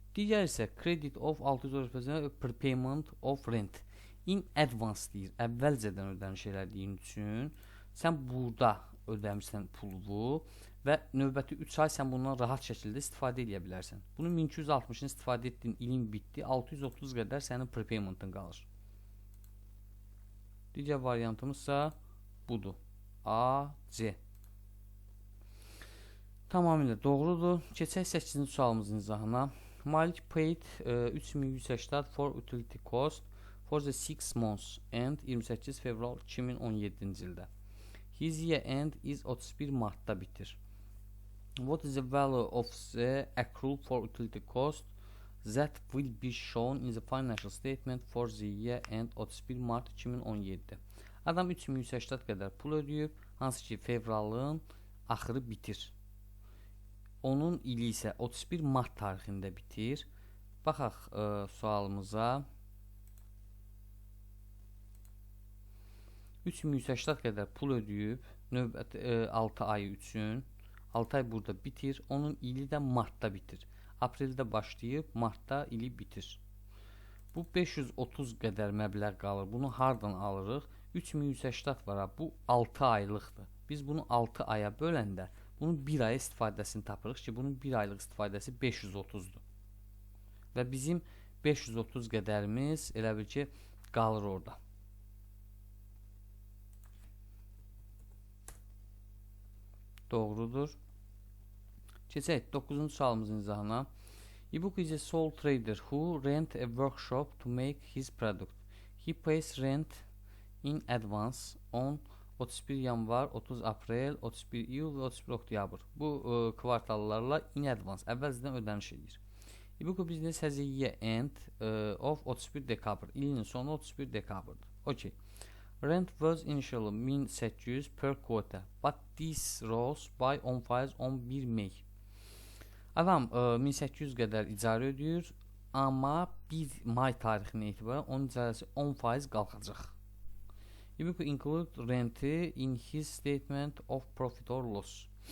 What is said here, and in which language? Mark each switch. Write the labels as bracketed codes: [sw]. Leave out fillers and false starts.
[en] Digər isə credit of 600 prepayment of rent in advance deyir. [az] Əvvəlcədən ödəniş elədiyin üçün sən burada ödəmişsən pulu və növbəti 3 ay sən bundan rahat şəkildə istifadə edə bilərsən. Bunun 1260-ını istifadə etdin, ilin bitdi, 630 qədər sənin prepayment'ın qalır. Digər variantımızsa budur. A, C. Tamamilə doğrudur. Keçək 8-ci sualımızın izahına. [en] Malik paid 3180 for utility cost for the 6 months and 28 fevral 2017-ci ildə. His year end is 31 martda bitir. What is the value of the accrual for utility cost that will be shown in the financial statement for the year end 31 mart 2017? [az] Adam 3180 qədər pul ödəyib, hansı ki fevralın axırı bitir. Onun ili isə 31 mart tarixində bitir. Baxaq sualımıza. 3180 qədər pul ödəyib, növbəti 6 ay üçün. 6 ay burada bitir. Onun ili də martda bitir. Apreldə başlayıb, martda ili bitir. Bu 530 qədər məbləğ qalır. Bunu hardan alırıq? 3180 var. Bu 6 aylıqdır. Biz bunu 6 aya böləndə bunun 1 ay istifadəsini tapırıq ki, bunun 1 aylıq istifadəsi 530-dur. Və bizim 530 qədərimiz elə bil ki, qalır orada. Doğrudur. Keçək 9-cu sualımızın izahına. [en] Ibuku is a sole trader who rent a workshop to make his product. He pays rent in advance on 31 yanvar, 30 aprel, 31 iyul və 31 oktyabr. [az] Bu kvartallarla in advance, əvvəlcədən ödəniş edir. [en] Ibuku business has a year end of 31 dekabr. [az] İlin sonu 31 dekabrdır. Okay. Rent was initially 1800 per quota, but this rose by 10% on 1 May. Adam 1800 qədər icarə ödəyir, amma 1 may tarixinə etibarən onun icarəsi 10% qalxacaq. [en] Ibuku include renti in his statement of profit or loss.